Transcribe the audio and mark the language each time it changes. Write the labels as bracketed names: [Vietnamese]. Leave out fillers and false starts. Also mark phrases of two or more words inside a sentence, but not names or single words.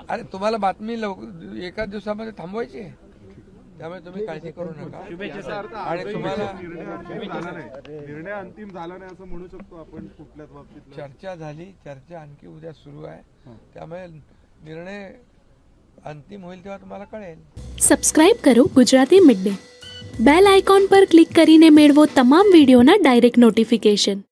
[Marathi] अरे तुम्हाला बातमी एका दिवसामध्ये थांबवायची आहे, त्यामुळे तुम्ही काळजी करू नका. आणि तुम्हाला निर्णय अंतिम झाला नाही असं म्हणू शकतो आपण कुठल्याच बाबतीत. चर्चा झाली, चर्चा आणखी उद्या सुरू आहे, त्यामुळे निर्णय अंतिम होईल तेव्हा तुम्हाला कळेल. [Gujarati] સબસ્ક્રાઇબ કરો ગુજરાતી મિડ ડે. બેલ આઇકોન પર ક્લિક કરીને મેળવો તમામ વિડીયોના ડાયરેક્ટ નોટિફિકેશન.